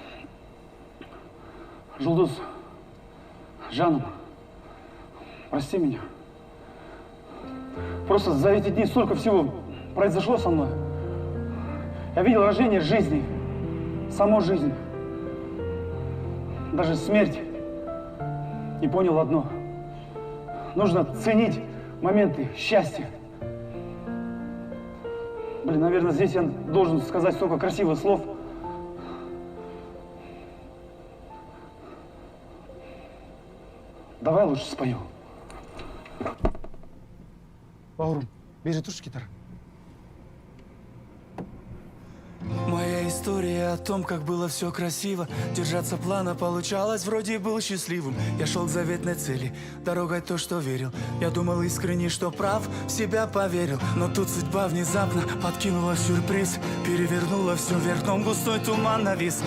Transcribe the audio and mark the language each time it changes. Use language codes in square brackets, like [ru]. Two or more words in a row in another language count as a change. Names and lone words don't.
[kk] Жұлдыз, жаным, [ru] прости меня. Просто за эти дни столько всего произошло со мной. Я видел рождение жизни, саму жизнь, даже смерть. И понял одно. Нужно ценить моменты счастья. Блин, наверное, здесь я должен сказать столько красивых слов. Давай лучше спою. [kk] Бауырым, бері тұршы гитара. [ru] Моя история о том, как было все красиво. Держаться плана получалось, вроде был счастливым. Я шел к заветной цели, дорогой то, что верил. Я думал искренне, что прав, в себя поверил. Но тут судьба внезапно подкинула сюрприз. Перевернула все вверх, дном густой туман навис.